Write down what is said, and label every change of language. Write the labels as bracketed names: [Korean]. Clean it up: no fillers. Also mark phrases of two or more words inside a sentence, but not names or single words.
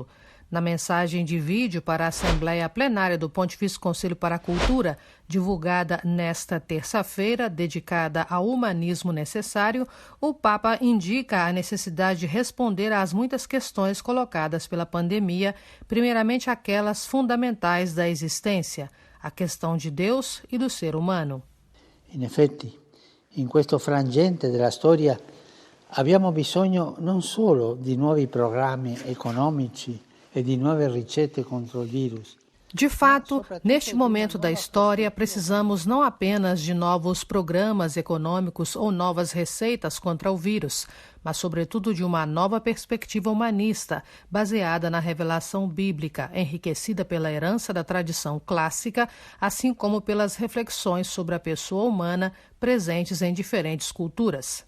[Portuguese] Na mensagem de vídeo para a Assembleia Plenária do Pontifício Conselho para a Cultura, divulgada nesta terça-feira, dedicada ao humanismo necessário, o Papa indica a necessidade de responder às muitas questões colocadas pela pandemia, primeiramente aquelas fundamentais da existência, a questão de Deus e do ser humano. [Italian] In effetti, in questo frangente della storia abbiamo bisogno non solo di nuovi programmi economici e di nuove ricette contro il virus. [Portuguese] De fato, neste momento da história, precisamos não apenas de novos programas econômicos ou novas receitas contra o vírus, mas sobretudo de uma nova perspectiva humanista, baseada na revelação bíblica, enriquecida pela herança da tradição clássica, assim como pelas reflexões sobre a pessoa humana presentes em diferentes culturas.